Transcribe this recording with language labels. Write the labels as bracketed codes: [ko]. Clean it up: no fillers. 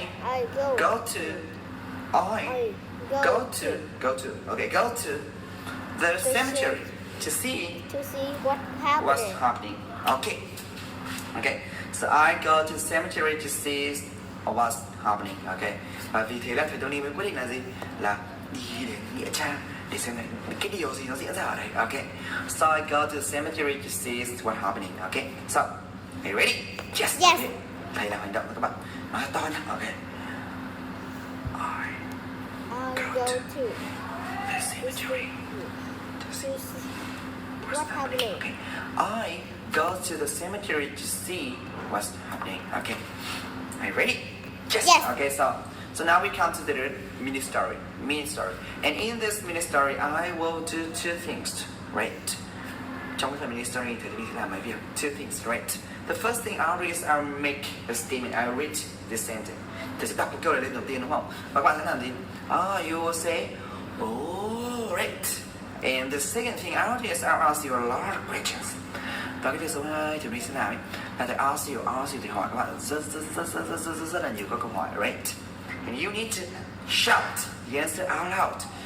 [en] I go to okay, go to the cemetery to see what's happening. Okay. Okay. So I go to the cemetery to see what's happening. Okay. [vi] Và vì thế là thầy Tony mới quyết định là gì? Là đi đến nghĩa trang để xem cái điều gì nó diễn ra ở đây. [en] Okay. So I go to the cemetery to see what's happening. Okay. So, are you ready? Yes. Yes. Okay. [vi] Thầy làm hành động cho các bạn. Nói to nhé. Okay. [en] I go to the cemetery to see what's happening. Okay. I go to the cemetery to see what's happening. Okay. Are you ready? Yes. Okay. So now we come to the mini story. And in this mini story, I will do two things. Right. [vi] Trong cái phần mini story thì mình sẽ làm mấy việc. [en] Two things. Right. The first thing I'll do is I'll make a statement. I'll read this sentence. [vi] Tôi sẽ đọc cái câu này lên đầu tiên, đúng không? Và các bạn sẽ làm gì? [en] You will say, oh, right. And the second thing I'll do is I'll ask you a lot of questions. [vi] Và cái việc số 2 thì mình sẽ làm ấy là thầy [en] ask you [vi] thì hỏi các bạn rất là nhiều các câu hỏi, right? [en] And you need to shout the answer out loud.